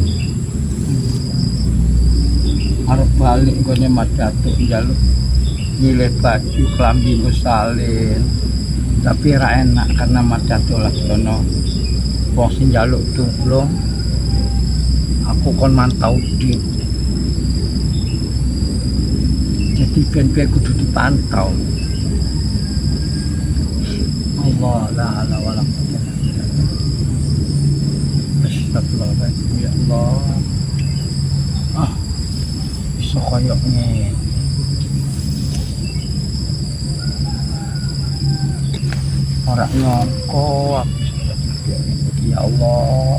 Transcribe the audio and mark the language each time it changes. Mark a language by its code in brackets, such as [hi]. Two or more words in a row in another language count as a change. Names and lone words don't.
[jv] Arep balik gone Madatu njaluk milih baju klambi salin. Tapi ra enak karena Madatu lagi ono wong sing njaluk tulung. Aku kon mantau Din. Jadi ben kudu dipantau. [ar] الله لا حول ولا قوة إلا بالله. أستغفر الله العظيم يا الله. [jv] Bisa koyok ngene. Ora nyangka aku [ar] يا الله.